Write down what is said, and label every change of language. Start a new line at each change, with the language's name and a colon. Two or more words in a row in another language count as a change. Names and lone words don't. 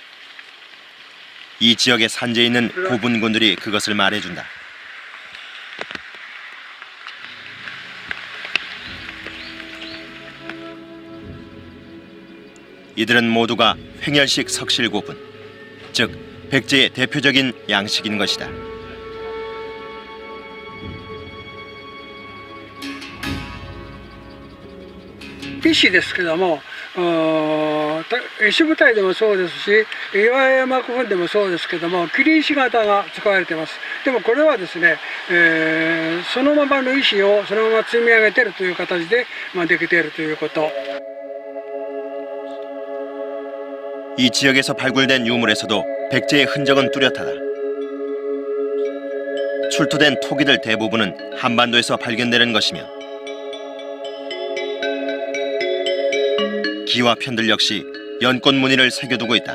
Korean: 이 지역에 산재해 있는 고분군들이 그것을 말해준다. 이들은 모두가 횡열식 석실고분, 즉 백제의 대표적인 양식인 것이다.
Japanese: PC ですけども、石舞台でもそうですし、岩山古墳でもそうですけども、切り石型が使われています。でもこれはですね、そのままの石をそのまま積み上げているという形で、できているということ。
Korean: 이 지역에서 발굴된 유물에서도 백제의 흔적은 뚜렷하다. 출토된 토기들 대부분은 한반도에서 발견되는 것이며, 기와 편들 역시 연꽃 무늬를 새겨두고 있다.